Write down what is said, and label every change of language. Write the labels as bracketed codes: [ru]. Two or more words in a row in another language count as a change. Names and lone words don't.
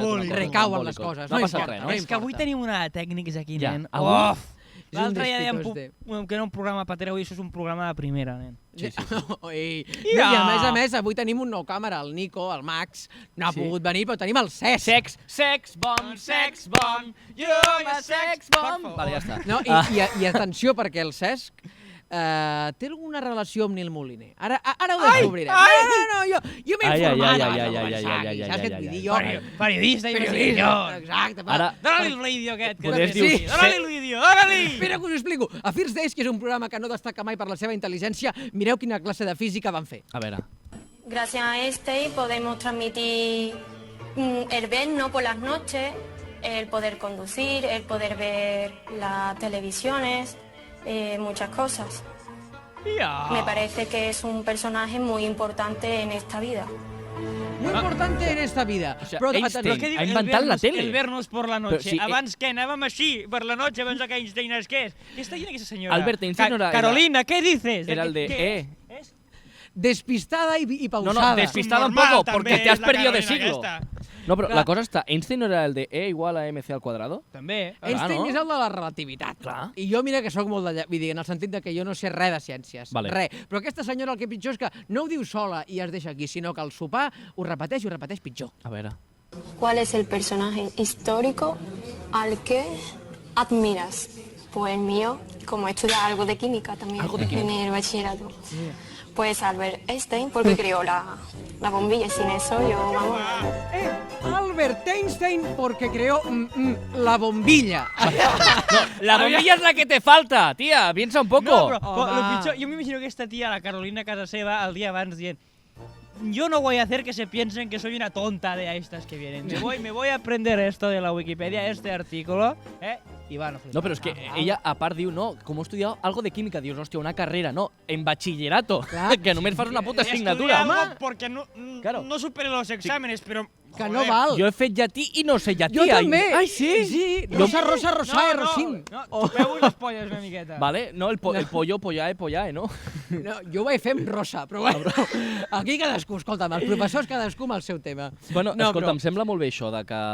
[ca] Trombòlico. cosa, Recauen trombòlico. les coses, No ha no passat importa, res, no no? És que avui importa. tenim una de tècnics aquí, Ja. nen. Avui? Uf! És un L'altre dia dèiem despitós que era un programa patera, avui això és un programa de primera, nen. Sí. Ui. Ja. No, I a més, avui tenim un nou càmera, el Nico, el Max, no ha Sí. pogut venir, però tenim el Cesc. [en] Sex bomb, you're my sex bomb. [ca] Vale, ja està. No, i atenció, perquè el Cesc té alguna relació amb Nil Moliner. Ara ho descobrirem. No, jo m'he informat saps què et vull dir? Jo, Periodista i investigador. Exacte. Ara- Dóna-li el vídeo aquest. Que Poders sí, dius- dóna-li el vídeo, dóna-li! Espera que us ho explico. A First Days, que és un programa que no destaca mai per la seva intel·ligència, mireu quina clase de física van fer. A veure. [es] Gracias a este podemos transmitir el ver no por las noches, el poder conducir, el poder ver las televisiones, muchas cosas. Me parece que es un personaje muy importante en esta vida. Muy importante en esta vida. O sea, [ca] Però Einstein atenció, Què diu? ha inventat la tele. [es] El vernos por la noche. [ca] Però sí, Abans què? Anàvem així, per [es] la noche, [ca] abans que Einstein és què és? Què està dient aquesta senyora? Albert Einstein no era- Carolina, què dices? [es] Era el de ¿Qué? ¿Es? despistada y No, pausada. despistada un Normal, poco, [ca] també, [es] porque te has [ca] és la [es] perdido de Carolina siglo. [ca] aquesta. No, però Clar. la cosa està... [es] Einstein no era el de E igual a MC al quadrado? [ca] També. Einstein no? és el de la relativitat. Clar. I jo mira que sóc molt de... Vull dir, en el sentit de que jo no sé res de ciències. Vale. Res. Però aquesta senyora el que pitjor és que no ho diu sola i es deixa aquí, sinó que al sopar ho repeteix pitjor. A veure. [es] ¿Cuál es el personaje histórico al que admiras? Pues el mío, como he estudiado algo de química también en el bachillerato. Pues Albert Einstein, porque creó la bombilla, y sin eso yo, vamos... Albert Einstein porque creó la bombilla. La bombilla es la que te falta, tía. Piensa un poco. [ca] No, però Home. lo pitjor, jo m'imagino aquesta tia, la Carolina, a casa seva, el dia abans dient [es] yo no voy a hacer que se piensen que soy una tonta de estas que vienen. Me voy a aprender esto de la Wikipedia, este artículo, y van a No, pero es que ella, [ca] a part, diu, no, com he estudiat algo de química, dius, hòstia, una carrera, no, [es] en bachillerato, [ca] Clar. que només fas una puta [es] Estudiar [ca] assignatura. [es] algo porque no, Claro. no supere los exámenes, pero... Que joder. [ca] no val. Jo he fet llatí i no sé llatí. Jo també. Ai, sí? Sí. [la] Rosa, rosa, rosae, rosim. [ca] No, topeu les polles una miqueta. Vale, no, el pollo, pollae, no? No, jo ho vaig fer amb rosa, però bueno, aquí cadascú, escolta'm, els professors cadascú amb el seu tema. Bueno, No, escolta, però- em sembla molt bé això de que...